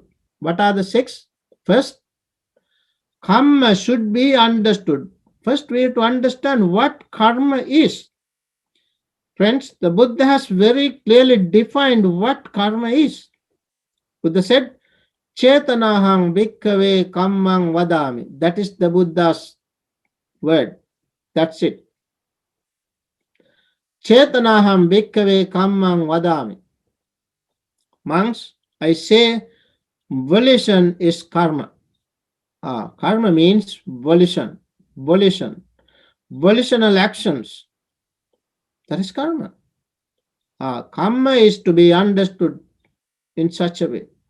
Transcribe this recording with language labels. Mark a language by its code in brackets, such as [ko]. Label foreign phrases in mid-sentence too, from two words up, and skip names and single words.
[en] What are the 6? First, karma should be understood. First, we have to understand what karma is. Friends, the Buddha has very clearly defined what karma is. Buddha said, [pi] Chetanahang bhikkhave kammang vadami. [en] That is the Buddha's word. That's it. [pi] Chetanaham bhikkhave kammang vadami. [en] Monks, I say volition is karma. Karma means volition, volitional actions. That is karma. Karma is to be understood in such a way.